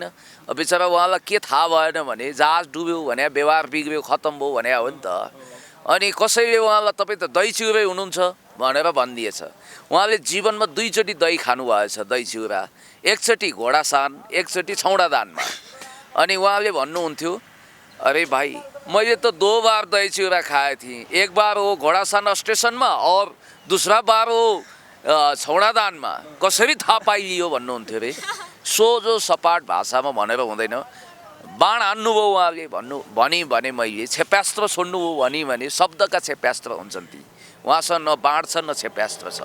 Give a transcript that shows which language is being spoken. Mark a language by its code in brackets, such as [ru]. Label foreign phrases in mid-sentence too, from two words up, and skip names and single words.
[ne] बिचरा उहाँलाई के थाहा भएन भने जहाज डुब्यो भने व्यवहार बिग्रियो खत्तम भयो भने हो नि त। अनि कसैले उहाँलाई तपाईँ त दही चिउरै हुनुहुन्छ भनेर भनिदिएछ। उहाँले जीवनमा दुईचोटि दही खानुभएछ, दही चिउरा, एकचोटि घोडासान एकचोटि छौडादानमा। अनि उहाँले भन्नुहुन्थ्यो, अरे भाइ मैले तो 2 बार दही चिउरा खाए थिएँ, [hi] एक बार [ne] हो घोडासान स्टेसनमा [hi] और दूसरा बार [ne] हो छौडादानमा, कसरी थाहा पाइलियो भन्नुहुन्थ्यो अरे। सोझो सपाट भाषामा भनेर हुँदैन, बाण हान्नुभयो उहाँले भने मैले क्षेप्यास्त्र छोड्नुभयो भने शब्दका क्षेप्यास्त्र हुन्छन् ती, उहाँसँग न बाण छ न क्षेप्यास्त्र छ।